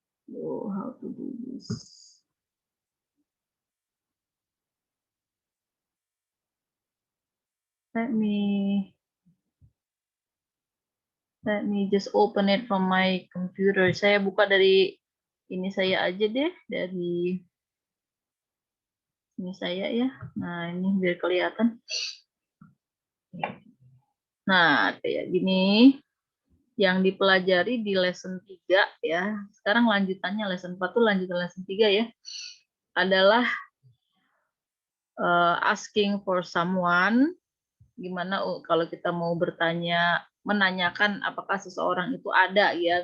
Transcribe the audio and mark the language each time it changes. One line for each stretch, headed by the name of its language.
English: Oh, how to do this? Let me just open it from my computer.
Indonesian: Saya buka dari ini saya aja deh, dari ini saya ya. Nah, ini biar kelihatan. Nah, kayak gini. Yang dipelajari di lesson 3 ya. Sekarang lanjutannya lesson 4 tuh lanjutan lesson 3 ya.
English: Adalah asking for someone.
Indonesian: Gimana kalau kita mau bertanya, menanyakan apakah seseorang itu ada ya.